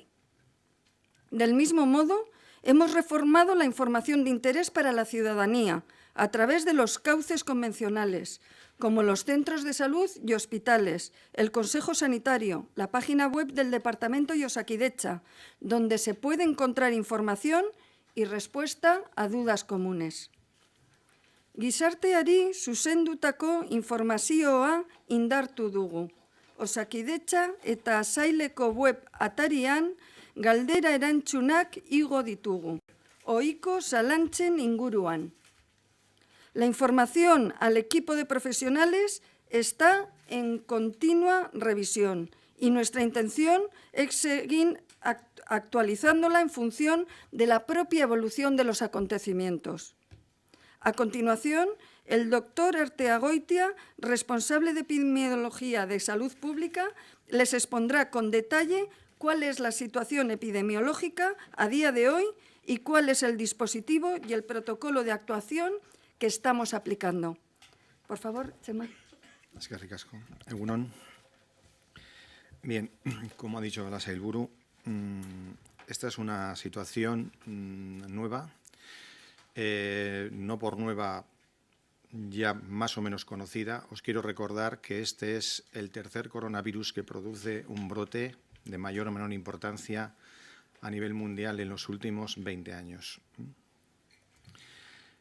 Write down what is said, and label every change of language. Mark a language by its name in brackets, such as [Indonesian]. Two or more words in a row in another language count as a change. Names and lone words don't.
[Spanish] Del mismo modo, hemos reformado la información de interés para la ciudadanía a través de los cauces convencionales, como los centros de salud y hospitales, el Consejo Sanitario, la página web del Departamento y Osakidetza, donde se puede encontrar información y respuesta a dudas comunes. [Basque] Gizarteari zuzendutako informazioa indartu dugu. Osakidetza eta saileko web atarian galdera erantzunak igo ditugu, ohiko zalantzen inguruan. [Spanish] La información al equipo de profesionales está en continua revisión y nuestra intención es seguir actualizándola en función de la propia evolución de los acontecimientos. A continuación, el doctor Arteagoitia, responsable de Epidemiología de Salud Pública, les expondrá con detalle cuál es la situación epidemiológica a día de hoy y cuál es el dispositivo y el protocolo de actuación que estamos aplicando. Por favor, Txema. [Basque] Eskerrik asko. Egun on. [Spanish] Bien, como ha dicho la Sailburu, esta es una situación nueva, no por nueva, ya más o menos conocida. Os quiero recordar que este es el tercer coronavirus que produce un brote de mayor o menor importancia a nivel mundial en los últimos 20 años.